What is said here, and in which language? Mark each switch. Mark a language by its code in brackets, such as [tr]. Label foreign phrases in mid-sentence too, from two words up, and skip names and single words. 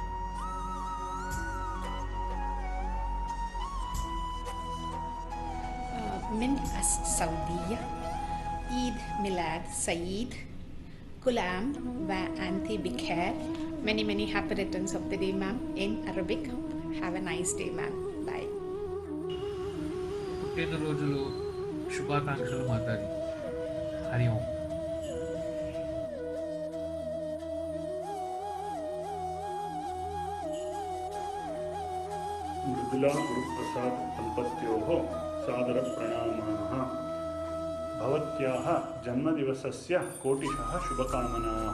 [ar] من السعودية عيد ميلاد سعيد، كل عام وأنتِ بخير. [en] Many happy returns of the day, ma'am, in Arabic. Have a nice day, ma'am. Bye. [te] పుట్టినరోజులు శుభాకాంక్షలు మాతాజీ. హరి ఓం. [sa] मृदुला गुरुप्रसाद दम्पत्योः सादरप्रणामाः। भवत्याः जन्मदिवसस्य कोटिशः शुभकामनाः।